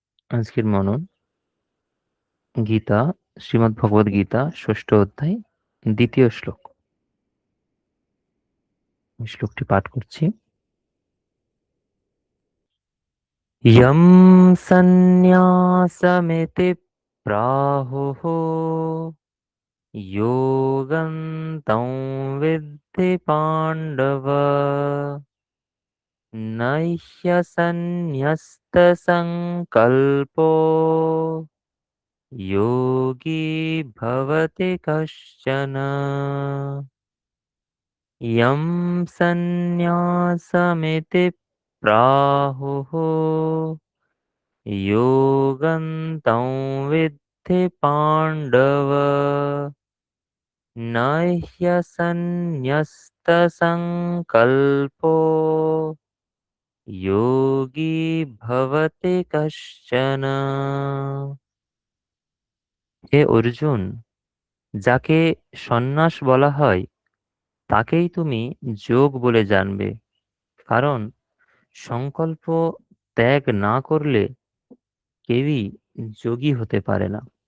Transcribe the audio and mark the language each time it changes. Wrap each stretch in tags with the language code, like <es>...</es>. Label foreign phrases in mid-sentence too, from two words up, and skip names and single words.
<bn>আজকের মনন গীতা, শ্রীমদ্ ভগবদ গীতা, ষষ্ঠ অধ্যায়, দ্বিতীয় শ্লোক। আমি শ্লোকটি পাঠ করছি।</bn> <sa>यं सन्न्यासमिति प्राहुः योगं तं विद्धि पाण्डव न ह्यसन्न्यस्तसंकल्पो योगी भवति कश्चन। यं सन्न्यासमिति प्राहुः योगं तं विद्धि पाण्डव न ह्यसन्न्यस्तसंकल्पो योगी भवति कश्चन।</sa> <bn>হে অর্জুন, যাকে সন্ন্যাস বলা হয় তাকেই তুমি যোগ বলে জানবে, কারণ সংকল্প ত্যাগ না করলে কেউই যোগী হতে পারে না।</bn>